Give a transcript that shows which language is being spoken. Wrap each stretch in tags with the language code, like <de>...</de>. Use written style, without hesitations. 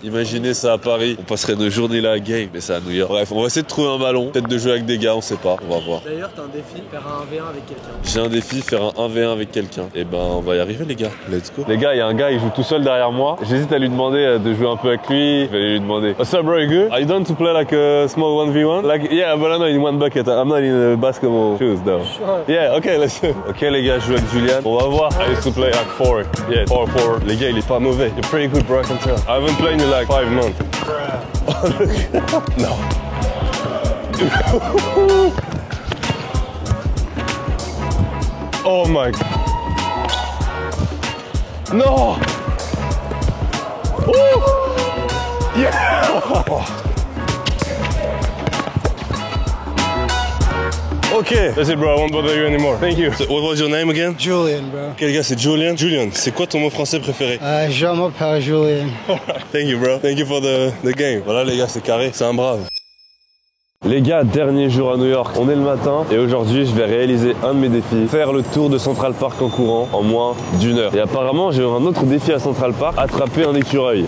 <fr>Imaginez ça à Paris, on passerait nos journées là à game, mais ça à New York. Bref, on va essayer de trouver un ballon, peut-être de jouer avec des gars, on sait pas, on va voir. D'ailleurs, t'as un défi, faire un 1v1 avec quelqu'un. J'ai un défi, faire un 1v1 avec quelqu'un. Et ben on va y arriver les gars,</fr> <en>let's go.</en> <fr>Les gars, il y a un gars, il joue tout seul derrière moi, j'hésite à lui demander de jouer un peu avec lui. Je vais lui demander</fr> <en>what's up bro, you good? Are you down to play like a small 1v1? Like yeah, but I'm not in one bucket. I'm not in basketball shoes though. Sure. Yeah, okay, let's do.</en> <fr>Ok les gars, je joue avec Julian. On va voir.</fr> <en>I used to play like 4. Yeah, 4-4.</en> <fr>Les gars, il est pas mauvais.</fr> <en>You're pretty good bro, I can tell. I haven't played in like 5 months. No. Oh my. No! Oh! Yeah! Oh. Okay, that's it bro, I won't bother you anymore. Thank you. So, what was your name again? Julian, bro.</en> <fr>Ok les gars, c'est Julian. Julian, c'est quoi ton mot français préféré? Je m'appelle Julian.</fr> <en>Thank you bro. Thank you for the game.</en> <fr>Voilà les gars, c'est carré, c'est un brave. Les gars, dernier jour à New York, on est le matin et aujourd'hui je vais réaliser un de mes défis, faire le tour de Central Park en courant en moins d'1 heure. Et apparemment j'ai un autre défi à Central Park, attraper un écureuil.</fr>